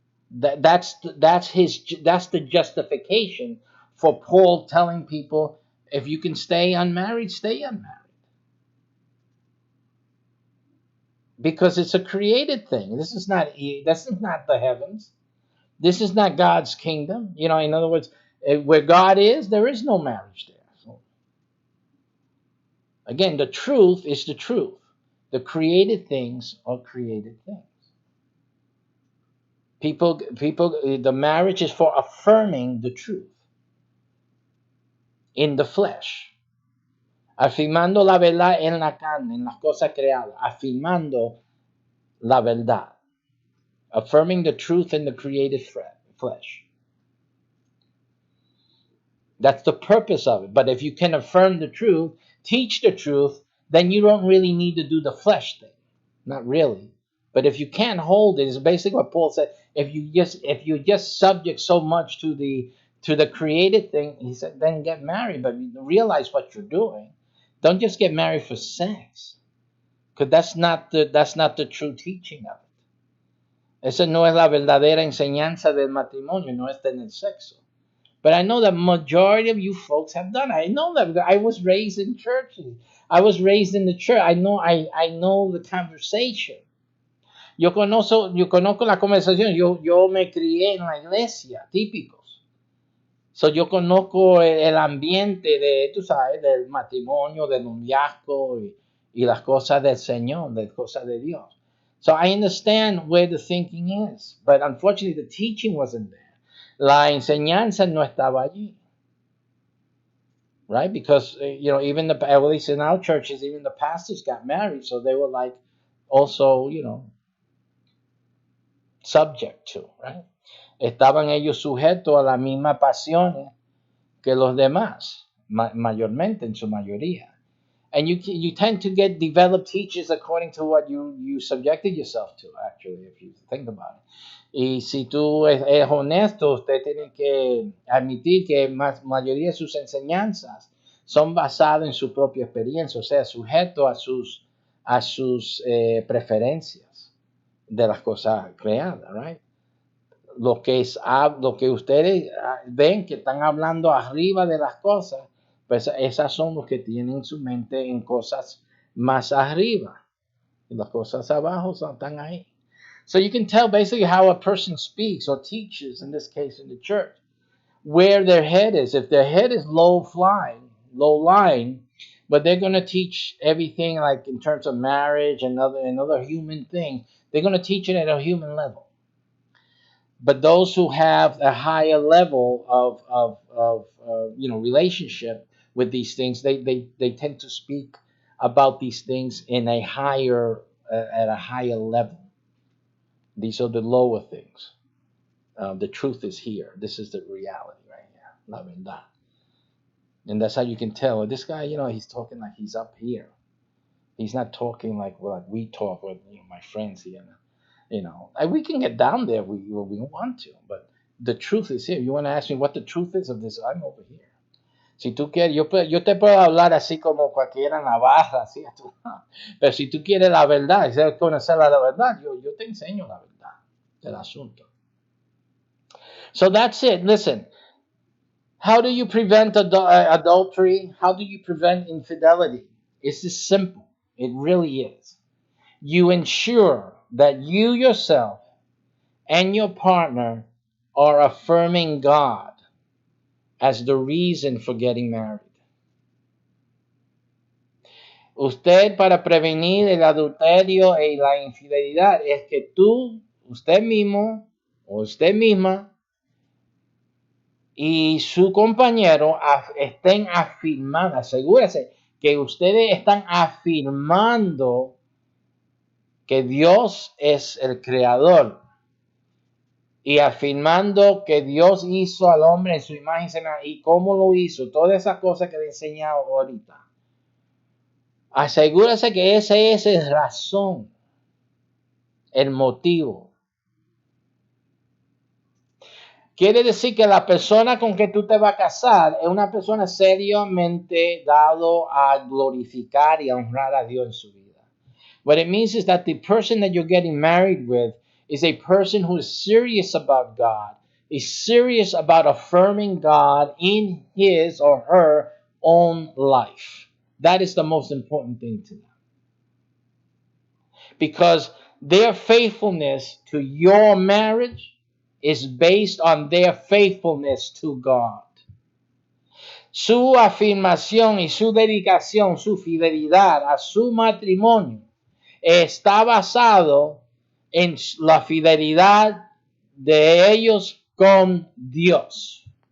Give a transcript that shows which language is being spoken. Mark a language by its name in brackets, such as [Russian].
[English] That's the justification for Paul telling people, if you can stay unmarried, stay unmarried. Because it's a created thing. This is not the heavens. This is not God's kingdom. In other words, where God is, there is no marriage there. So, again, the truth is the truth. The created things are created things. People, the marriage is for affirming the truth in the flesh. [Spanish] Afirmando la verdad en la carne, en las cosas creadas. Afirmando la verdad. [English] Affirming the truth in the created flesh. That's the purpose of it. But if you can affirm the truth, teach the truth, then you don't really need to do the flesh thing. Not really. But if you can't hold it, it's basically what Paul said. If you just subject so much to the created thing, he said, then get married, but realize what you're doing. Don't just get married for sex, because that's not the true teaching of it. [Spanish] Esa no es la verdadera enseñanza del matrimonio, no es tener sexo. [English] But I know that majority of you folks have done it. I know that I was raised in churches. I was raised in the church. I know the conversation. [Spanish] Yo conozco la conversación. Yo me crié en la iglesia, típicos. So yo conozco el ambiente tú sabes, del matrimonio, del noviazgo y las cosas del Señor, las cosas de Dios. [English] So I understand where the thinking is, but unfortunately the teaching wasn't there. [Spanish] La enseñanza no estaba allí. [English] Right? Because, even at least in our churches, even the pastors got married, so they were like also, subject to, right? [Spanish] Estaban ellos sujetos a las mismas pasiones que los demás, mayormente, en su mayoría. [English] And you tend to get developed teachers according to what you subjected yourself to, actually, if you think about it. [Spanish] Y si tú es honesto, usted tiene que admitir que mayoría de sus enseñanzas son basadas en su propia experiencia, o sea, sujeto a sus a sus preferencias de las cosas creadas, [English] right? [Spanish] Lo que ustedes ven que están hablando arriba de las cosas, pues esas son los que tienen su mente en cosas más arriba. Y las cosas abajo están ahí. [English] So you can tell basically how a person speaks or teaches, in this case in the church, where their head is. If their head is low flying, low lying, but they're going to teach everything like in terms of marriage and other human things, they're going to teach it at a human level. But those who have a higher level of relationship with these things, they tend to speak about these things in a higher at a higher level. These are the lower things. The truth is here. This is the reality right here. [Spanish] La verdad. [English] And that's how you can tell. This guy, he's talking like he's up here. He's not talking like we talk with my friends here. We can get down there we want to, but the truth is here. You want to ask me what the truth is of this? I'm over here. [Spanish] Si tú quieres, yo te puedo hablar así como cualquiera navarra, así, pero si tú quieres la verdad, si quieres conocer la verdad, yo te enseño la verdad del asunto. [English] So that's it. Listen, how do you prevent adultery? How do you prevent infidelity? It's just simple. It really is. You ensure that you yourself and your partner are affirming God as the reason for getting married. [Spanish] Usted, para prevenir el adulterio y la infidelidad, es que usted mismo o usted misma y su compañero estén afirmando, asegúrese que ustedes están afirmando que Dios es el creador y afirmando que Dios hizo al hombre en su imagen y semejanza y cómo lo hizo, todas esas cosas que le he enseñado ahorita. Asegúrese que esa es la razón, el motivo. Quiere decir que la persona con que tú te vas a casar es una persona seriamente dado a glorificar y a honrar a Dios en su vida. [English] What it means is that the person that you're getting married with is a person who is serious about God, is serious about affirming God in his or her own life. That is the most important thing to them. Because their faithfulness to your marriage is based on their faithfulness to God. [Spanish] Su afirmación y su dedicación, su fidelidad a su matrimonio está basado en la fidelidad de ellos con Dios.